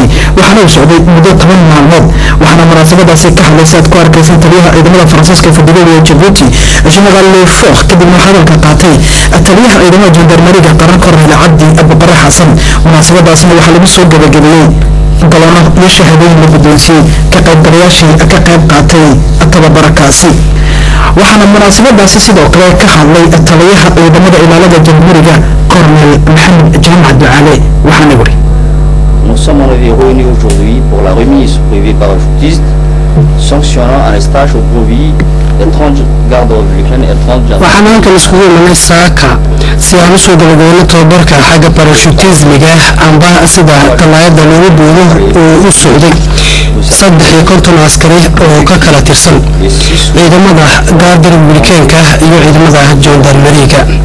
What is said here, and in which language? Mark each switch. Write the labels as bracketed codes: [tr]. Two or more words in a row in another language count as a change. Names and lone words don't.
[so] waxaana uu socday muddo 10 maalmood waxaana munaasabadaasi ka hadlaysay ku arkaysan taliyaha ciidamada Faransiiska ee fadhigooda ee Djibouti General Lefort kadib hadalka qaatay taliyaha ciidamada jandarmeriga qaran Kornel Abdi Bakar Xasan munaasabadaasna waxaa lagu soo gabagabeeyay galano iyo shahaadooyin la guddoonsiiyey ka qaybgalayaashii ka qayb qaatay tababarkaasi waxaana munaasabadaasi sidoo kale ka hadlay taliyaha ciidamada ilaalada jamhuuriga Kornel Maxamed Jaamac Ducaale waxaana yiri [fr] Nous sommes réunis aujourd'hui pour la remise au privé parachutiste sanctionnant un stage au profit de 30 gardes républicains et 30 gendarmes. [so] waxaan halkan iskugu imanay saaka si aan u soo gabagabeyno tababarka xagga parachutismiga amba sida dalaayada loogu boodo oo u socday 350 askari oo ka kala tirsan ciidamada garda republicaanka iyo ciidamada jandarmeriga